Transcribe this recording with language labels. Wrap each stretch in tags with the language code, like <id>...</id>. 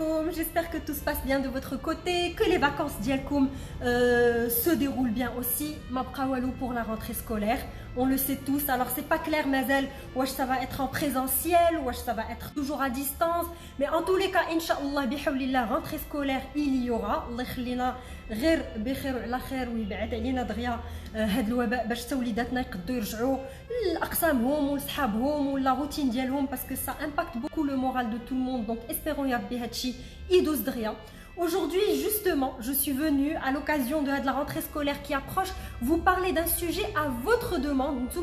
<fr>J'espère que tout se passe bien de votre côté, que les vacances d'Yalkoum se déroulent bien aussi.</fr> <ar>Mabqawalou</ar> <fr>pour la rentrée scolaire, on le sait tous. Alors c'est pas clair, Mazel, ou ça va être en présentiel, ou ça va être toujours à distance. Mais en tous les cas,</fr> <ar>Inch'Allah, bihawlillah,</ar> <fr>rentrée scolaire, il y aura.</fr> <ar>Allah يخلينا غير بخير وعلى خير ويبعد علينا دغيا هاد الوباء باش حتى وليداتنا يقدروا يرجعوا لاقسامهم ولصحابهم ولا روتين ديالهم باسكو</ar> <fr>ça impacte beaucoup le moral de tout le monde. Donc espérons</fr> <ar>يا ربي هادشي يدوز دغيا.</ar> <fr>Aujourd'hui, justement, je suis venue à l'occasion de la rentrée scolaire qui approche vous parler d'un sujet à votre demande.</fr>